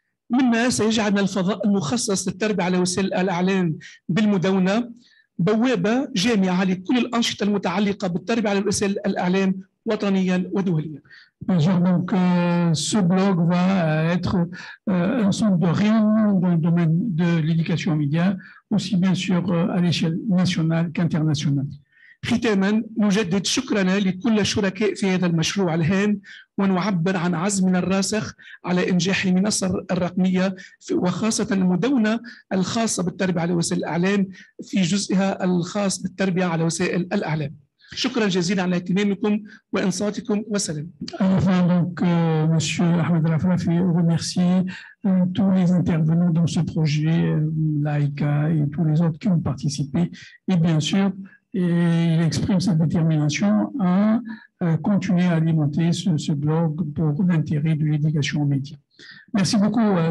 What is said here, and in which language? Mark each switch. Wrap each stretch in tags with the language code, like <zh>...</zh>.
<ar>مما سيجعل الفضاء المخصص للتربية على وسائل الإعلام بالمدونة بوابة جامعة لكل الأنشطة المتعلقة بالتربية على وسائل الإعلام وطنيا ودوليا.</ar> <fr>Donc, ce blog va être un centre de réunion dans le domaine de l'éducation aux médias, aussi bien sûr à l'échelle nationale qu'internationale.</fr> <ar>ختاما نجدد شكرنا لكل الشركاء في هذا المشروع الهام، ونعبر عن عزمنا الراسخ على إنجاح المنصة الرقمية وخاصة المدونة الخاصة بالتربية على وسائل الإعلام في جزئها الخاص بالتربية على وسائل الإعلام. شكرا جزيلا على اهتمامكم وإنصاتكم وسلام.</ar> <fr>Enfin, donc, Monsieur Ahmed Rafrafi remercie tous les intervenants dans ce projet, Laïka et tous les autres qui ont participé, et bien sûr, et il exprime sa détermination à continuer à alimenter ce blog pour l'intérêt de l'éducation aux médias. Merci beaucoup.</fr>